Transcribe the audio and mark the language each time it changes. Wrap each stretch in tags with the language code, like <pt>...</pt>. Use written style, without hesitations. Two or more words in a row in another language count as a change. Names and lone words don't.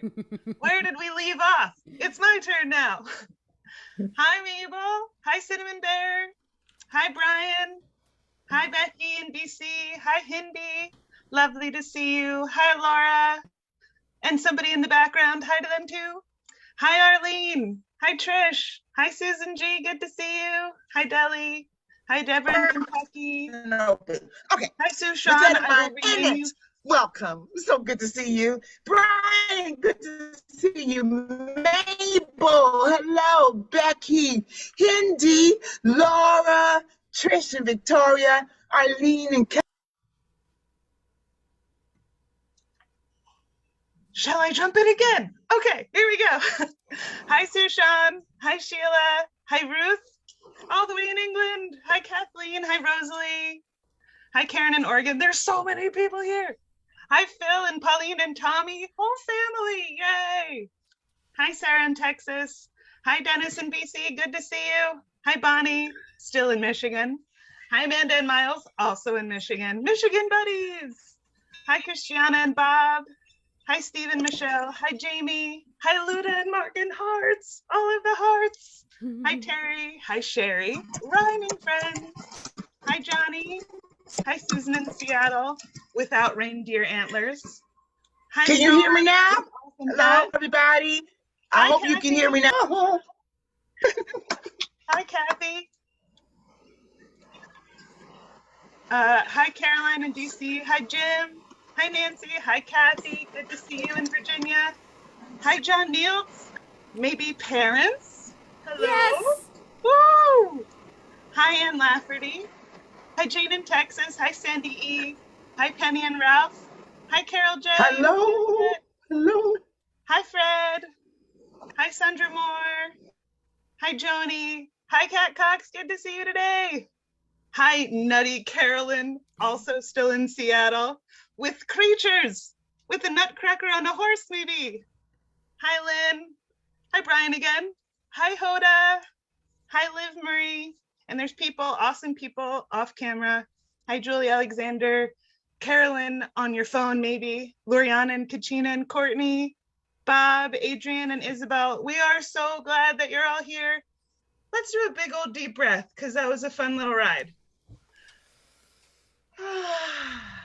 <en>Where did we leave off? It's my turn now. Hi, Mabel. Hi, Cinnamon Bear. Hi, Brian. Hi, Becky in BC. Hi, Hindi. Lovely to see you. Hi, Laura. And somebody in the background. Hi to them too. Hi, Arlene. Hi, Trish. Hi, Susan G. Good to see you. Hi, Deli. Hi, Deborah in Kentucky. Okay. Hi, Sushan. Annette, welcome. So good to see you. Brian, good to see you. Mabel, hello. Becky, Hindi, Laura, Trish and Victoria, Arlene and Kathy. Shall I jump in again? Okay, here we go. Hi, Sushan. Hi, Sheila. Hi, Ruth. All the way in England. Hi, Kathleen. Hi, Rosalie. Hi, Karen in Oregon. There's so many people here. Hi, Phil and Pauline and Tommy. Whole family. Yay. Hi, Sarah in Texas. Hi, Dennis in BC. Good to see you. Hi, Bonnie. Still in Michigan. Hi, Amanda and Miles. Also in Michigan. Michigan buddies. Hi, Christiana and Bob. Hi, Steve and Michelle. Hi, Jamie. Hi, Luda and Mark and Hearts. All of the hearts. Hi, Terry. Hi, Sherry. Rhyming friends. Hi, Johnny. Hi, Susan in Seattle without reindeer antlers. Hi, Can you hear me now? Awesome. Hello, everybody. I hope Kathy. you can hear me now. Hi, Kathy. Hi, Caroline in DC. Hi, Jim. Hi, Nancy. Hi, Kathy. Good to see you in Virginia. Hi, John Nields. Maybe parents. Hello. Yes. Woo! Hi, Ann Lafferty. Hi, Jane in Texas. Hi, Sandy E. Hi, Penny and Ralph. Hi, Carol J. Hello. Hello. Hi, Fred. Hi, Sandra Moore. Hi, Joni. Hi, Kat Cox. Good to see you today. Hi, Nutty Carolyn, also still in Seattle, with Creatures, with a Nutcracker on a Horse maybe. Hi, Lynn. Hi, Brian again. Hi, Hoda. Hi, Liv Murray. And there's people, awesome people off camera. Hi, Julie Alexander. Carolyn on your phone maybe. Loriana and Kachina and Courtney. Bob, Adrian, and Isabel. We are so glad that you're all here. Let's do a big old deep breath because that was a fun little ride.</en>